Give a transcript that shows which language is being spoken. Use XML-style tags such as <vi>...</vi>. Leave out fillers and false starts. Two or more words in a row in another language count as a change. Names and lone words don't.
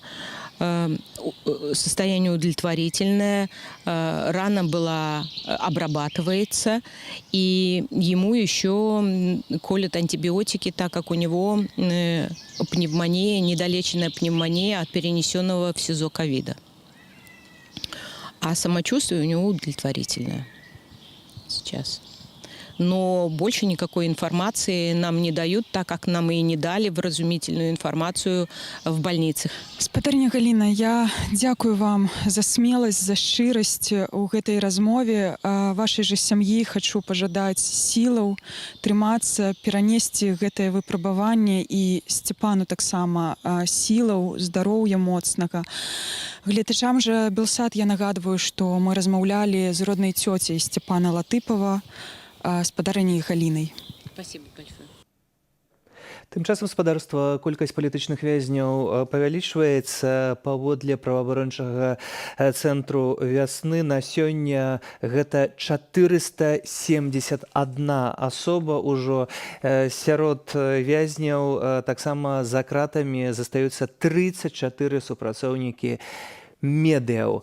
<ru>Состояние удовлетворительное, рана была обрабатывается, и ему еще колят антибиотики, так как у него пневмония, недолеченная пневмония от перенесенного в СИЗО ковида. А самочувствие у него удовлетворительное сейчас. Но больше никакой информации нам не дают, так как нам и не дали вразумительную информацию в больницах.</ru> <be>Спадарня Галіна, я дзякую вам за смеласць, за шчырасць у гэтай размове. Вашай жа сям'і хачу пажадаць сілаў, трымацца, перанесці гэтае выпрабаванне, і Сцепану таксама сілаў, здароўя моцнага. Гледачам жа Белсат я нагадваю, што мы размаўлялі з роднай цёцяй Сцепана Латыпова, спадарняй Галінай.</be> <ru>Спасибо большое.</ru> <be>Тым часам спадарства колькасць палітычных вязняў павялічваецца. Паводле праваабарончага цэнтру вясны на сёння гэта 471 асоба ўжо. Сярод вязняў таксама за кратамі застаюцца 34 супрацоўнікі медыяў.</be>